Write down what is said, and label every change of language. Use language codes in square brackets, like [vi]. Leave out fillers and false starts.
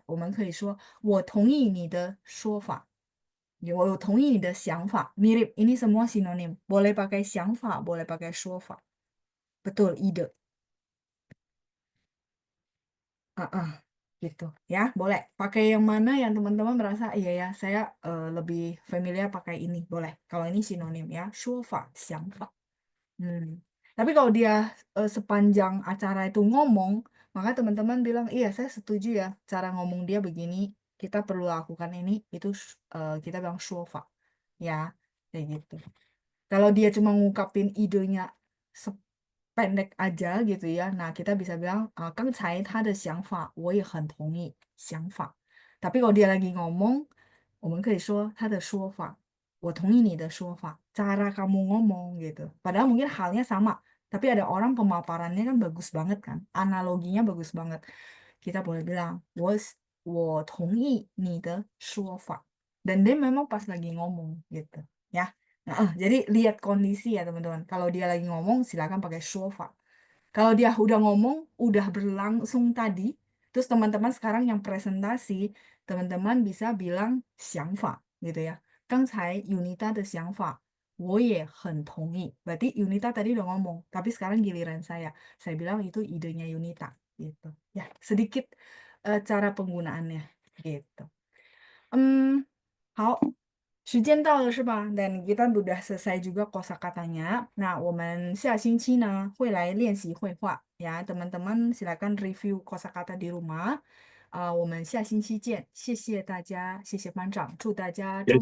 [zh] 我们可以说我同意你的说法. 我同意你的想法. [id] Mirip, ini semua sinonim. Boleh pakai 想法, boleh pakai 说法. Betul, ide. Gitu ya, boleh pakai yang mana yang teman-teman merasa iya ya, saya lebih familiar pakai ini, boleh. Kalau ini sinonim ya, 说法, 想法. Tapi kalau dia sepanjang acara itu ngomong, maka teman-teman bilang, iya saya setuju ya, cara ngomong dia begini, kita perlu lakukan ini, itu kita bilang 说法 ya, kayak gitu. Kalau dia cuma ngungkapin idenya pendek aja gitu ya. Nah, kita bisa bilang, [zh] 刚才他的想法我也很同意, [id] 想法. Tapi kalau dia lagi ngomong, [zh] 我们可以说他的说法, 我同意你的说法, [id] cara kamu ngomong gitu. Padahal mungkin halnya sama, tapi ada orang pemaparannya kan bagus banget kan, analoginya bagus banget. Kita boleh bilang, [zh] 我同意你的说法. [id] Dan dia memang pas lagi ngomong gitu ya. Jadi lihat kondisi ya teman-teman. Kalau dia lagi ngomong, silakan pakai 说法.Kalau dia udah ngomong, udah berlangsung tadi, terus teman-teman sekarang yang presentasi, teman-teman bisa bilang 想法 gitu ya. [zh] 刚才 Yunita 的想法我也很同意. [id] Berarti Yunita tadi udah ngomong, tapi sekarang giliran saya. Saya bilang itu idenya Yunita gitu. Ya, sedikit cara penggunaannya gitu. [zh] 好。时间到了是吧？ [id] Dan kita udah selesai juga kosakatanya. [zh] Nah, 我们下星期呢会来练习绘画 ya. [id] Teman-teman silakan review kosakata di rumah. [zh] 我们下星期见。谢谢大家，谢谢班长，祝大家周末愉快。